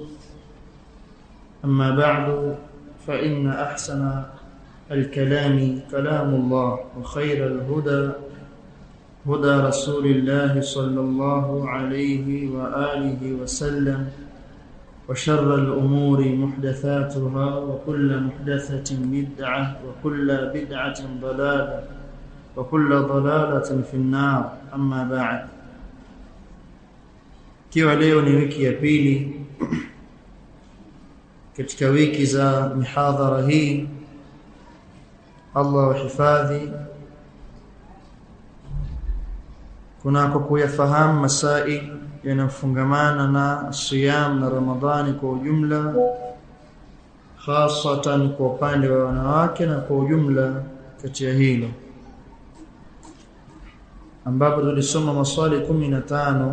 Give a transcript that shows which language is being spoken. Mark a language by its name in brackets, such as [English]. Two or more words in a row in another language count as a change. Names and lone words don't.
[Arabic] أما بعد، فإن أحسن الكلام كلام الله، وخير الهدى هدى رسول الله صلى الله عليه وآله وسلم، وشر الأمور محدثاتها، وكل محدثة بدعة، وكل بدعة ضلالة، وكل ضلالة في النار. أما بعد. [Swahili] Kiwa leo ni wiki ya pili katika wiki za mihadhara hii, Allah wahifadhi, kunako kuyafahamu masail yanayofungamana na siyam na Ramadhani kwa ujumla, hasatan kwa upande wa wanawake na kwa ujumla kati ya hilo, ambapo tulisoma maswali 15.